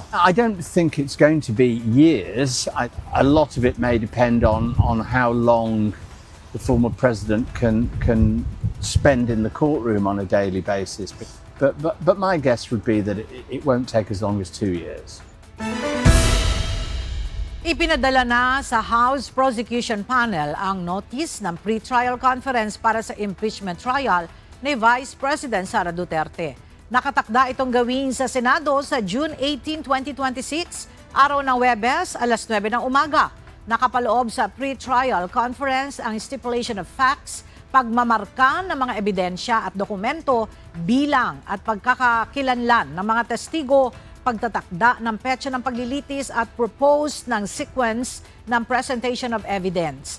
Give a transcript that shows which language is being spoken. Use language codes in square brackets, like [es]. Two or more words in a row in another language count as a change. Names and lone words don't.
[en] I don't think it's going to be years. A lot of it may depend on how long the former president can spend in the courtroom on a daily basis. But my guess would be that it won't take as long as 2 years. [tl] Ipinadala na sa House Prosecution Panel ang notice ng pre-trial conference para sa impeachment trial ni Vice President Sara Duterte. Nakatakda itong gawin sa Senado sa June 18, 2026, araw ng Huwebes, alas 9 ng umaga. Nakapaloob sa [en] pre-trial conference [tl] ang [en] stipulation of facts, [tl] pagmamarka ng mga ebidensya at dokumento, bilang at pagkakakilanlan ng mga testigo, pagtatakda ng petsa ng paglilitis at propose ng sequence ng [en] presentation of evidence.